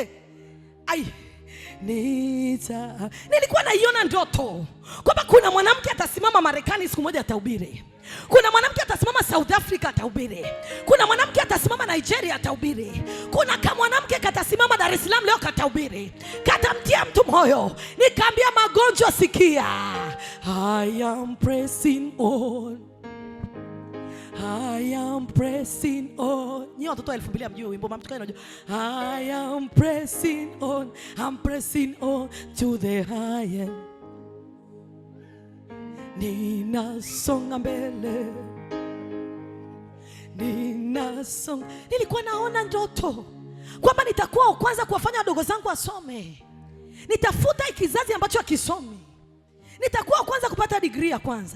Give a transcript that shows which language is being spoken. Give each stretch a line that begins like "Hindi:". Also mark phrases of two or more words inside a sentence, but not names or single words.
Swahili: Nilikuwa naiona ndoto kwamba kuna mwanamke atasimama Marekani siku moja atahubiri. Kuna mwanamke atasimama South Africa atahubiri. Kuna mwanamke atasimama Nigeria atahubiri. Kuna kama mwanamke katasimama Dar es Salaam leo katahubiri. Katamtia mtu moyo. Nikaambia magonjwa sikia.
English: I am pressing on. I am pressing on.
Swahili: Nyi watoto 2000 mjue wimbo mamtuka unajua.
English: I am pressing on. I'm pressing on to the higher.
Swahili: Ninasonga mbele. Nilikuwa naona ndoto kwamba nitakuwa kwanza kuwafanya wadogo zangu wasome. Nitafuta kizazi ambacho hakisomi. Nitakuwa kwanza kupata degree ya kwanza.